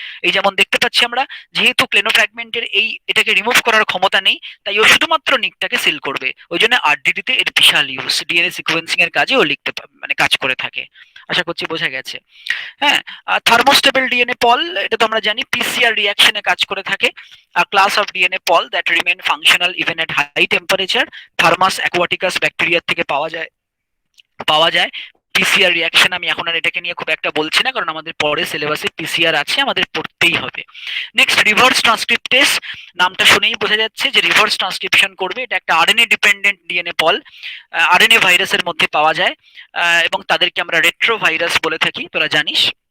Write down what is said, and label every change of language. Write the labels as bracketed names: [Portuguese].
[Bangla] এই যেমন দেখতে পাচ্ছি আমরা, যেহেতু ক্লেনোফ্র্যাগমেন্টের এই এটাকে রিমুভ করার ক্ষমতা নেই, তাই ও শুধুমাত্র নিকটাকে সিল করবে। ওই জন্য আরডিটি তে এর বিশাল ইউজ, ডিএনএ সিকোয়েন্সিং এর কাজে ও লিখতে মানে কাজ করে থাকে। আশা করছি বোঝা গেছে। হ্যাঁ, থার্মোস্টেবল ডিএনএ পল, এটা তো আমরা জানি পিসিআর রিঅ্যাকশনে কাজ করে থাকে। [English] A class of DNA pol that remain functional even at high temperature, Thermus aquaticus [Bangla] bacteria থেকে পাওয়া যায় পিসিআর রিঅ্যাকশন। আমি এখন আর এটাকে নিয়ে খুব একটা বলছি না, কারণ আমাদের পরে সিলেবাসে পিসিআর আছে, আমাদের পড়তেই হবে। নেক্সট রিভার্স ট্রান্সক্রিপ্টেস, নামটা শুনেই বোঝা যাচ্ছে যে রিভার্স ট্রান্সক্রিপশন করবে। এটা একটা আরএনএ ডিপেন্ডেন্ট ডিএনএ পল, আরএনএ ভাইরাসের মধ্যে পাওয়া যায়, এবং তাদেরকে আমরা রেট্রোভাইরাস বলে থাকি, তোরা জানিস।